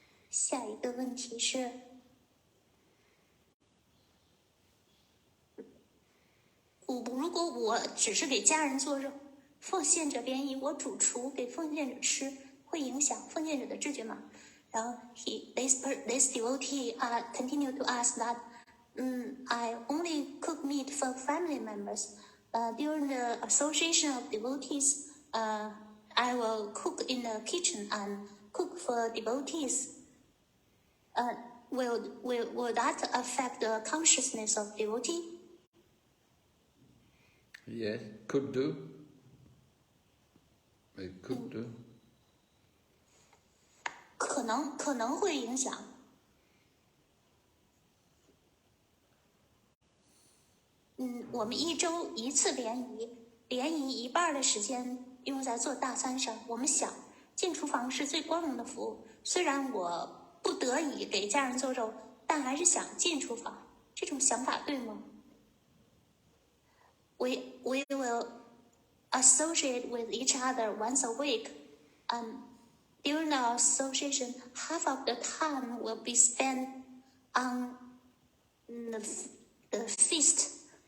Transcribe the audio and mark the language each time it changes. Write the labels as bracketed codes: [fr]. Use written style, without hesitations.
[zh] 下一个问题是。如果我只是给家人做肉，奉献者便以我主厨给奉献者吃，会影响奉献者的知觉吗？然后 [en] this devotee continue to ask that I only cook meat for family members. During the association of devotees, I will cook in the kitchen and cook for devotees. Will that affect the consciousness of devotee? Yes, could do. It could do. [zh] 可能会影响。我们一周一次联谊一半的时间用在做大餐上。我们想进厨房是最光荣的服务，虽然我不得已给家人做肉，但还是想进厨房。这种想法对吗？ [en] We will associate with each other once a week, and during the association, half of the time will be spent on the feast.